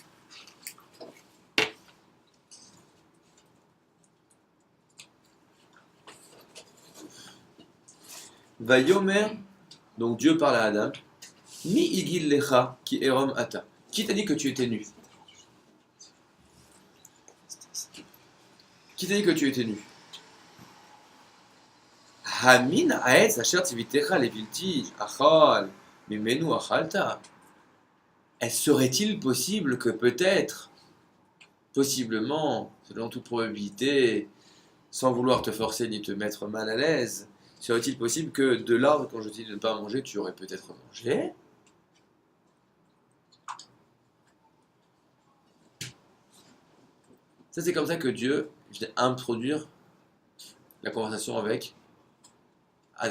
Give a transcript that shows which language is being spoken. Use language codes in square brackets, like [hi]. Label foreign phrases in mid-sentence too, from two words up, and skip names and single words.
[fr] Vayomer, donc Dieu parle à Adam, [he] מי הגיד לך כי עירום אתה. [fr] Qui t'a dit que tu étais nu? Qui t'a dit que tu étais nu? [he] המן העץ אשר צויתיך לבלתי אכל ממנו אכלת. [fr] Serait-il possible que peut-être, possiblement, selon toute probabilité, sans vouloir te forcer ni te mettre mal à l'aise, serait-il possible que de l'arbre, quand je te dis de ne pas manger, tu aurais peut-être mangé? Ça, c'est comme ça que Dieu vient introduire la conversation avec Adam.